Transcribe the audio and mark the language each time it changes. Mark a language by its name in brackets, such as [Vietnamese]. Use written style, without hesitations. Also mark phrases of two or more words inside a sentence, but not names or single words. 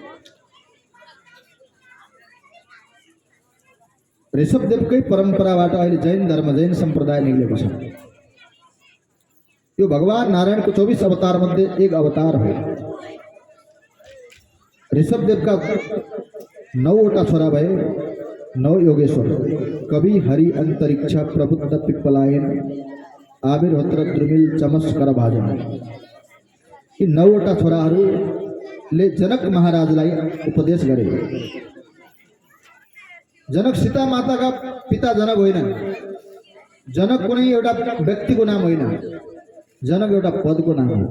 [Nepali] ऋषभदेवकै परम्पराबाट अहिले जैन धर्म, जैन सम्प्रदाय निक्लेको छ। यो भगवान नारायणको 24 अवतार मध्ये एक अवतार हो। ऋषभदेवका 9वटा छोरा भए 9 योगेश्वर। कवि, हरि, अंतरिक्ष, प्रबुद्ध, पिप्पलायन, आविर्होत्र, द्रुमिल, चमस, करभाजन। यी 9वटा छोराहरूले जनक महाराजलाई उपदेश गरे। जनक सीता माताका पिता जनक होइनन्। जनक कुनै एउटा व्यक्तिको नाम होइन, जनक एउटा पदको नाम हो।